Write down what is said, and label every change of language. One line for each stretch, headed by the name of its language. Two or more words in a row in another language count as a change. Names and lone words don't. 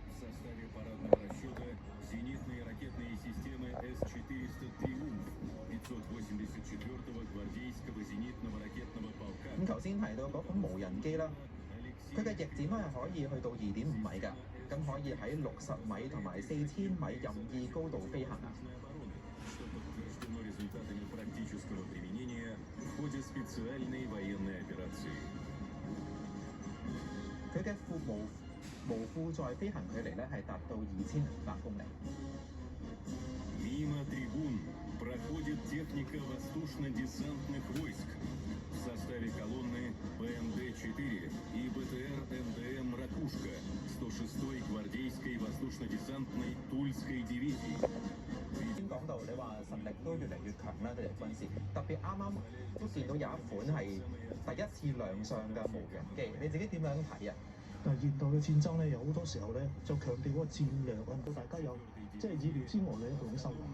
Cantonese: 咁頭先提到嗰款無人機啦，佢嘅翼展咧係可以去到2.5米㗎，咁可以喺60米同埋4000米任意高度飛行啊。佢嘅無負載飛行距離咧係達到2500公里。
Russian: Мимо трибун проходит техника воздушно-десантных войск в составе колонны БМД-4 и БТР-МДМ «Ракушка» 106-й гвардейской воздушно-десантной Тульской дивизии。
Cantonese: 先講到你話實力都越嚟越強啦，佢哋軍事，特別啱啱都見到有一款係第一次亮相嘅無人機，你自己點樣睇啊？但係現代嘅戰爭咧，有好多時候咧就強調嗰個戰略，令到大家有即係意料之外嘅一種收穫。